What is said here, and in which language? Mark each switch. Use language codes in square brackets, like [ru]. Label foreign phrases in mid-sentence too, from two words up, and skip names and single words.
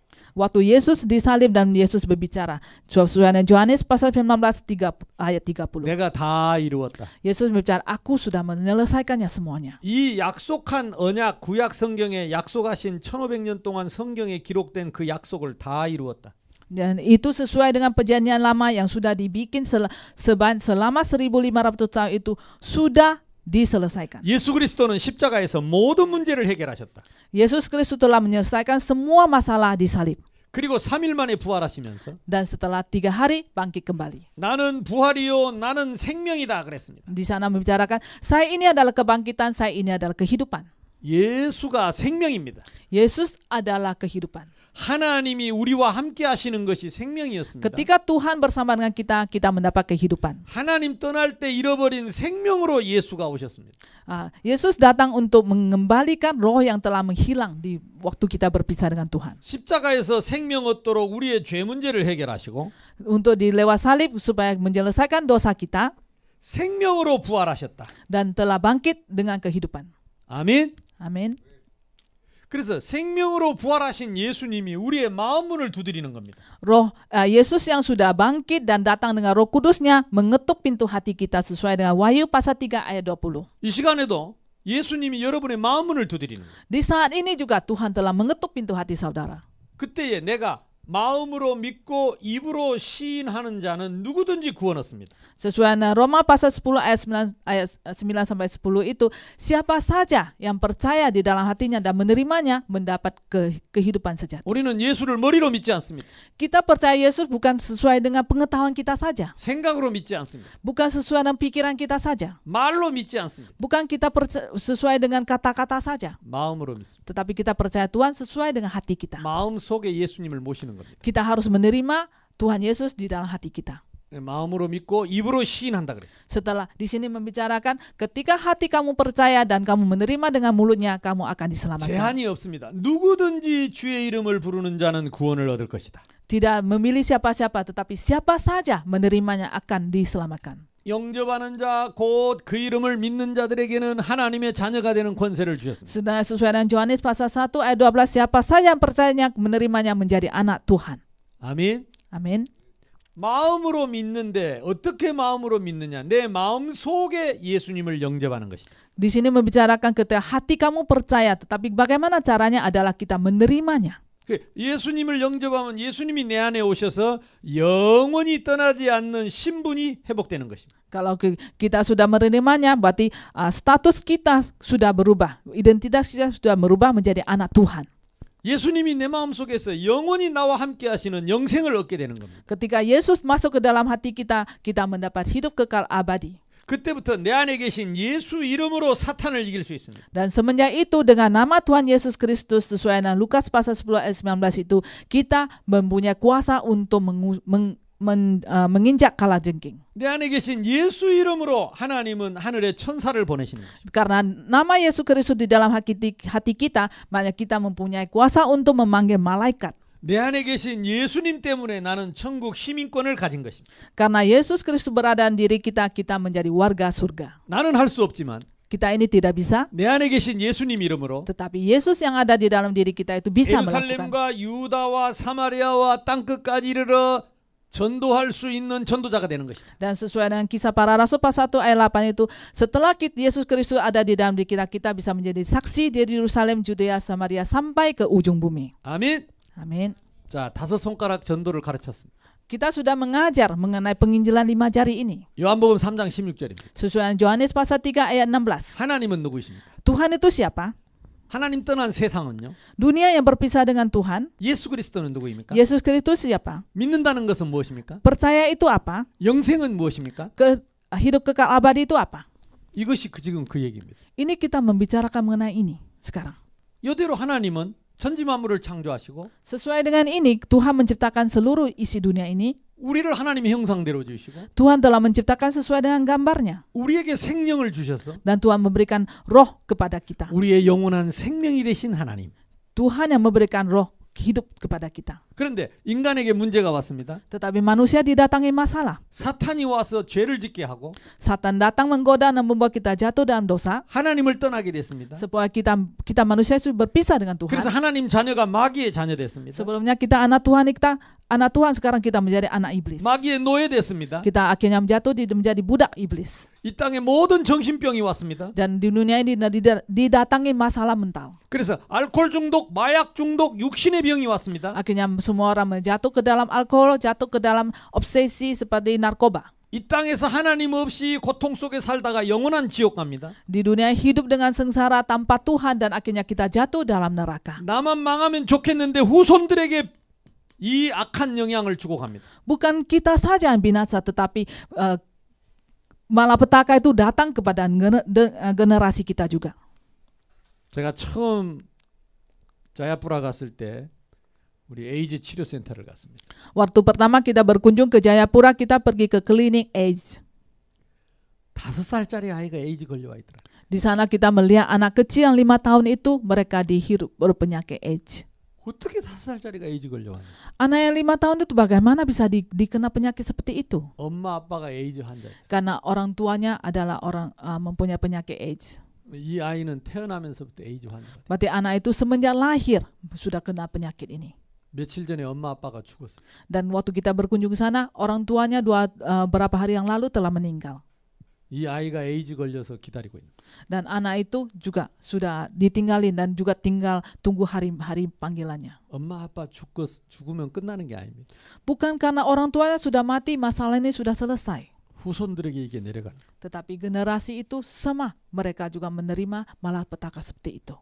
[id] Waktu Yesus disalib dan Yesus berbicara, sesuai dengan Yohanes pasal 19 ayat 30. [ko] 내가 다 이루었다. [id] Yesus berbicara, aku sudah menyelesaikannya semuanya. [ko] 이 약속한 언약 구약 성경에 약속하신 1500년 동안 성경에 기록된 그 약속을 다 이루었다. [id] Dan itu sesuai dengan perjanjian lama yang sudah dibikin selama 1500 tahun itu sudah diselesaikan. [ko] 예수 그리스도는 십자가에서 모든 문제를 해결하셨다. [id] Yesus Kristus telah menyelesaikan semua masalah di salib. [ko] 그리고 3일 만에 부활하시면서 [id] Dan setelah 3 hari bangkit kembali. [ko] 나는 부활이요 나는 생명이다 그랬습니다. [id] Di sana membicarakan, saya ini adalah kebangkitan, saya ini adalah kehidupan. [ko] 예수가 생명입니다. [id] Yesus adalah kehidupan. [ko] 하나님이 우리와 함께 하시는 것이 생명이었습니다. [id] Ketika Tuhan bersama dengan kita, kita mendapat kehidupan. [ko] 하나님 떠날 때 잃어버린 생명으로 예수가 오셨습니다. [id] Yesus datang untuk mengembalikan roh yang telah menghilang di waktu kita berpisah dengan Tuhan. [ko] 십자가에서 생명 얻도록 우리의 죄 문제를 해결하시고 [id] Untuk dilewat salib supaya menyelesaikan dosa kita [ko] 생명으로 부활하셨다. [id] dan telah bangkit dengan kehidupan. [ko] 아멘. [id] Amin. [ko] 그래서 생명으로 부활하신 예수님이 우리의 마음 문을 두드리는 겁니다. [id] Roh Yesus yang sudah bangkit dan datang dengan Roh Kudusnya mengetuk pintu hati kita sesuai dengan Wahyu pasal 3 ayat 20. [ko] 이 시간에도 예수님이 여러분의 마음 문을 두드리는 거예요. [id] Di saat ini juga Tuhan telah mengetuk pintu hati saudara. [ko] 그때에 내가 마음으로 믿고 입으로 시인하는 자는 누구든지 구원 얻습니다. [id] Sesuai dengan Roma pasal 10 ayat 9 sampai 10 itu, siapa saja yang percaya di dalam hatinya dan menerimanya mendapat kehidupan sejati. [ko] 우리는 예수를 머리로 믿지 않습니다. [id] Kita percaya Yesus bukan sesuai dengan pengetahuan kita saja, [ko] 생각으로 믿지 않습니다. [id] bukan sesuai dengan pikiran kita saja, [ko] 말로 믿지 않습니다. [id] bukan kita sesuai dengan kata-kata saja, [ko] 마음으로 믿습니다. [id] tetapi kita percaya Tuhan sesuai dengan hati kita. [ko] 마음 속에 예수님을 모시는 겁니다. [id] Kita harus menerima Tuhan Yesus di dalam hati kita. [ko] 마음으로 믿고 입으로 시인한다 그랬어요. [id] Setelah di sini membicarakan ketika hati kamu percaya dan kamu menerima dengan mulutnya, kamu akan diselamatkan. [ko] 제한이 없습니다. 누구든지 주의 이름을 부르는 자는 구원을 얻을 것이다. [id] Tidak memilih siapa-siapa, tetapi siapa saja menerimanya akan diselamatkan. [ko] 영접하는 자 곧 그 이름을 믿는 자들에게는 하나님의 자녀가 되는 권세를 주셨습니다. [id] Sesuai dengan Yohanes pasal 1 ayat 12, siapa saja yang percayanya menerimanya menjadi anak Tuhan. [ko] 아멘. [id] Amin. [ko] 마음으로 믿는데 어떻게 마음으로 믿느냐? 내 마음 속에 예수님을 영접하는 것이다. [id] Di sini membicarakan ketika hati kamu percaya, tetapi bagaimana caranya adalah kita menerimanya. [ko] 예수님을 영접하면 예수님이 내 안에 오셔서 영원히 떠나지 않는 신분이 회복되는 것입니다. [id] Kalau kita sudah menerimanya, berarti status kita sudah berubah, identitas kita sudah berubah menjadi anak Tuhan. [ko] 예수님이 내 마음속에서 영원히 나와 함께 하시는 영생을 얻게 되는 겁니다. [id] Ketika Yesus masuk ke dalam hati kita, kita mendapat hidup kekal abadi. [ko] 그때부터 내 안에 계신 예수 이름으로 사탄을 이길 수 있습니다. [id] Dan semenjak itu dengan nama Tuhan Yesus Kristus sesuai dengan Lukas pasal 10 ayat 19 itu, kita mempunyai kuasa untuk menginjak kalajengking. [ko] 내 안에 계신 예수 이름으로 하나님은 하늘에 천사를 보내시는 것입니다. [id] Karena nama Yesus Kristus di dalam hati kita, maka kita mempunyai kuasa untuk memanggil malaikat. [ko] 내 안에 계신 예수님 때문에 나는 천국 시민권을 가진 것입니다. [id] Karena Yesus Kristus berada di diri kita, kita menjadi warga surga. [ko] 나는 할 수 없지만 [id] Kita ini tidak bisa, [ko] 내 안에 계신 예수님 이름으로 [id] tetapi Yesus yang ada di dalam diri kita itu bisa melakukan. [ko] 예루살렘과 유다와 사마리아와 땅끝까지 이르러 전도할 수 있는 전도자가 되는 것이다. [id] Dan sesuai dengan kisah para rasul pasal 1 ayat 8 itu, setelah Yesus Kristus ada di dalam diri kita, kita bisa menjadi saksi di Yerusalem, Judea, Samaria sampai ke ujung bumi. [ko] 아멘. [id] Amin. [ko] 자, 5손가락 전도를 가르쳤습니다. [id] Kita sudah mengajar mengenai penginjilan 5 jari ini. [ko] 요한복음 3장 16절입니다. [id] Sesuai dengan Yohanes pasal 3 ayat 16. [ko] 하나님은 누구십니까? [id] Tuhan itu siapa? [ko] 하나님 떠난 세상은요? [id] Dunia yang berpisah dengan Tuhan. [ko] 예수 그리스도는 누구입니까? [id] Yesus Kristus siapa? [ko] 믿는다는 것은 무엇입니까? [id] Percaya itu apa? [ko] 영생은 무엇입니까? [id] Hidup kekal abadi itu apa? [ko] 이것이 지금 그 얘기입니다. [id] Ini kita membicarakan mengenai ini sekarang. [ko] 이대로 하나님은 천지 만물을 창조하시고 [id] Sesuai dengan ini, Tuhan menciptakan seluruh isi dunia ini. [ko] 우리를 하나님의 형상대로 지으시고 [id] Tuhan telah menciptakan sesuai dengan gambarnya. [ko] 우리에게 생명을 주셔서 [id] Dan Tuhan memberikan roh kepada kita. [ko] 우리의 영원한 생명이 되신 하나님. [id] Tuhan yang memberikan roh hidup kepada kita. [ko] 그런데 인간에게 문제가 왔습니다. [id] Tetapi manusia didatangi masalah. [ko] 사탄이 와서 죄를 짓게 하고 [id] Satan datang menggoda dan membuat kita jatuh dalam dosa. [ko] 하나님을 떠나게 됐습니다. [id] Supaya kita manusia itu berpisah dengan Tuhan. [ko] 그래서 하나님 자녀가 마귀의 자녀 됐습니다. [id] Sebelumnya kita anak Tuhan, sekarang kita menjadi anak iblis. [ko] 마귀의 노예 됐습니다. [id] Kita akhirnya jatuh menjadi budak iblis. [ko] 이 땅에 모든 정신병이 왔습니다. [id] Dan di dunia ini didatangi masalah mental. [ko] 그래서 알코올 중독, 마약 중독, 육신의 병이 왔습니다. [id] Akhirnya semua orang jatuh ke dalam alkohol, jatuh ke dalam obsesi seperti narkoba. [ko] 이 땅에서 하나님 없이 고통 속에 살다가 영원한 지옥 갑니다. [id] Di dunia hidup dengan sengsara tanpa Tuhan dan akhirnya kita jatuh dalam neraka. [ko] 나만 망하면 좋겠는데 후손들에게 이 악한 영향을 주고 갑니다. [id] Bukan kita saja yang binasa, tetapi malapetaka itu datang kepada generasi kita juga. [ko] 제가 처음 자야푸라 갔을 때 우리 에이즈 치료센터를 갔습니다. [id] Waktu pertama kita berkunjung ke Jayapura, kita pergi ke klinik AIDS. [ko] 5살짜리 아이가 에이즈 걸려와 있더라. [id] Di sana kita melihat anak kecil yang 5 tahun itu mereka dihirup berpenyakit AIDS. [ko] 어떻게 5살짜리가 에이즈 걸려왔냐? [id] Anak yang 5 tahun itu bagaimana bisa dikena penyakit seperti itu? [ko] 엄마 아빠가 에이즈 환자였어요. [id] Karena orang tuanya adalah orang mempunyai penyakit AIDS. [ko] 이 아이는 태어나면서부터 에이즈 환자가. [id] Berarti anak itu semenjak lahir sudah kena penyakit ini. [ko] 며칠 전에 엄마 아빠가 죽었어요. [id] Dan waktu kita berkunjung ke sana, orang tuanya berapa hari yang lalu telah meninggal. [ko] 이 아이가 에이즈 걸려서 기다리고 있는. [id] Dan anak itu juga sudah ditinggalin dan juga tinggal tunggu hari panggilannya. [ko] 엄마 아빠 죽으면 끝나는 게 아닙니다. [id] Bukan karena orang tuanya sudah mati, masalah ini sudah selesai. [ko] 후손들에게 이게 내려가는. [id] Tetapi generasi itu sama mereka juga menerima malapetaka seperti itu.